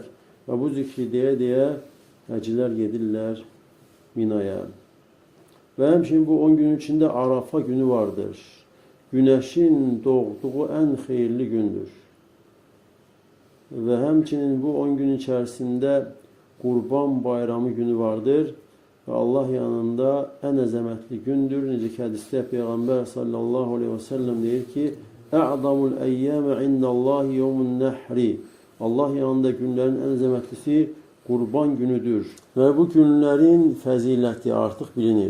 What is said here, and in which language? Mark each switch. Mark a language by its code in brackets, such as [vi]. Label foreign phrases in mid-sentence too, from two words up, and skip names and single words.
[az] Ve bu zikri diye həcilər gedirlər Mina'ya. [tr] Ve hemşin bu 10 gün içinde Arafa günü vardır. Güneşin doğduğu en hayırlı gündür. Ve hemçinin bu 10 gün içerisinde Kurban Bayramı günü vardır. [az] və Allah yanında ən əzəmətli gündür. Necə ki, hədisdə Peyğəmbər [ar] صلى الله عليه وسلم [az] deyir ki, [ar] أعظم الأيام عند الله يوم النحر. [az] Allah yanında günlərin ən əzəmətlisi Qurban günüdür. Və bu günlərin fəziləti artıq bilinir.